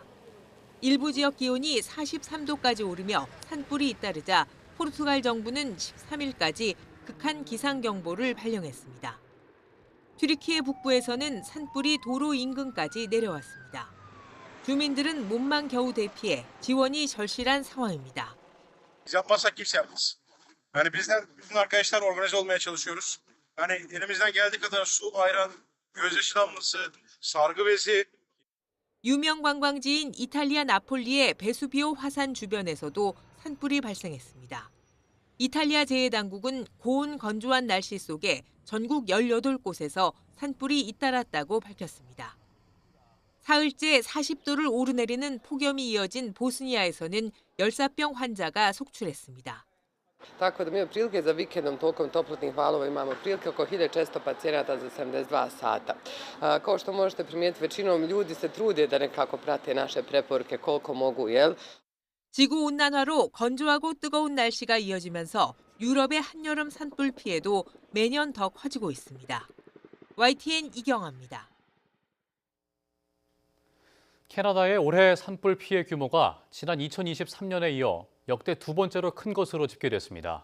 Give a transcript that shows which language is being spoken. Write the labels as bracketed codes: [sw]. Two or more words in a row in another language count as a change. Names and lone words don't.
[ko] 일부 지역 기온이 43도까지 오르며 산불이 잇따르자 포르투갈 정부는 13일까지 극한 기상경보를 발령했습니다. 튀르키예 북부에서는 산불이 도로 인근까지 내려왔습니다. 주민들은 몸만 겨우 대피해 지원이 절실한 상황입니다. [tr] Yapmazsak kimse yapmaz. Yani bizler bütün arkadaşlar organize olmaya çalışıyoruz. Yani elimizden geldiği kadar su, ayran, gözyaşı damlası, sargı bezi. [ko] 유명 관광지인 이탈리아 나폴리의 베수비오 화산 주변에서도 산불이 발생했습니다. 이탈리아 재해당국은 고온 건조한 날씨 속에 전국 18곳에서 산불이 잇따랐다고 밝혔습니다. 사흘째 40도를 오르내리는 폭염이 이어진 보스니아에서는 열사병 환자가 속출했습니다. [bs] Tako da mi otprilike za vikendom tokom toplotnih valova imamo otprilike oko 1400 pacijenata za 72 sata. Kao što možete primijetiti, većinom ljudi se trude da nekako prate naše preporuke koliko mogu, jel? [ko] 지구온난화로 건조하고 뜨거운 날씨가 이어지면서 유럽의 한여름 산불 피해도 매년 더 커지고 있습니다. YTN 이경아입니다. 캐나다의 올해 산불 피해 규모가 지난 2023년에 이어 역대 두 번째로 큰 것으로 집계됐습니다.